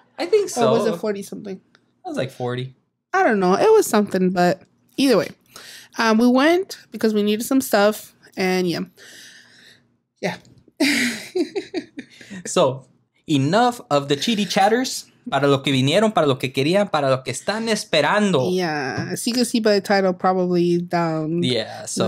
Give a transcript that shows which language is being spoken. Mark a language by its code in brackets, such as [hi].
[en] I think so. Or was it 40 something? It was like 40. I don't know. It was something, but either way. We went because we needed some stuff, and yeah. So, enough of the chitty chatters. [es] Para lo que vinieron, para lo que querían, para lo que están esperando. [en] Yeah, as you can see by the title, probably down there.